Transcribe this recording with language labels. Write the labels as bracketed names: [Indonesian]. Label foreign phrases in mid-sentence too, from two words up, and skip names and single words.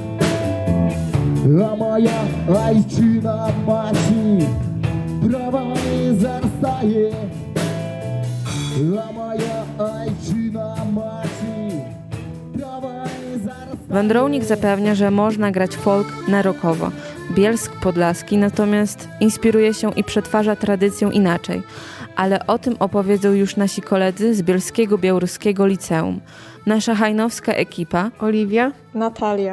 [Ukrainian] а моя айчина мати права не зарастає, а моя айчина мати права не зарастає. [Polish] Wandrownik zapewnia, że można grać folk na rockowo. Bielsk Podlaski natomiast inspiruje się i przetwarza tradycję inaczej. Ale o tym opowiedzą już nasi koledzy z Bielskiego Białoruskiego Liceum. Nasza hajnowska ekipa Oliwia, Natalia,